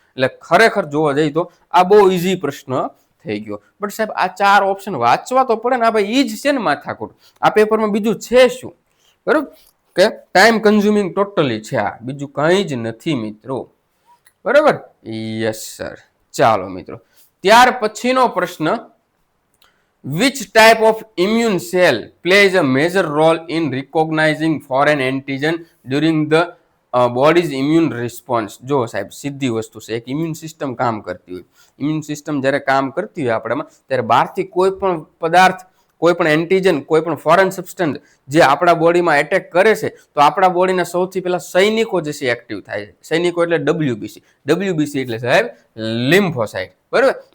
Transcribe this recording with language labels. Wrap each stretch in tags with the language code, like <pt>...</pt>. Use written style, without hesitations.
<gu>એટલે ખરેખર જોવા જઈએ તો આ બહુ ઈઝી પ્રશ્ન થઈ ગયો. બટ સાહેબ આ 4 ઓપ્શન વાંચવા તો પડે ને, આ ભાઈ ઈ જ છે ને માથાકૂટ. આ પેપરમાં બીજું છે શું, બરોબર, કે ટાઈમ કન્ઝ્યુમિંગ ટોટલી છે, આ બીજું કંઈ જ નથી મિત્રો, બરોબર.</gu> <en>Yes sir.</en> <gu>ચાલો મિત્રો, ત્યાર પછીનો પ્રશ્ન,</gu> <en>which type of immune cell plays a major role in recognizing foreign antigen during the body's immune response?</en> <gu>જો સાહેબ સીધી વસ્તુ છે, એક ઇમ્યુન સિસ્ટમ કામ કરતી હોય. ઇમ્યુન સિસ્ટમ જ્યારે કામ કરતી હોય આપણામાં, ત્યારે બહારથી કોઈ પણ પદાર્થ, કોઈ પણ એન્ટીજન, કોઈ પણ ફોરેન સબસ્ટન્સ જે આપણા બોડીમાં એટેક કરે છે, તો આપણા બોડીના સૌથી પહેલા સૈનિકો જે છે એક્ટિવ થાય છે. સૈનિકો એટલે ડબ્લ્યુબીસી એટલે સાહેબ લિમ્ફોસાઇટ, બરોબર.</gu>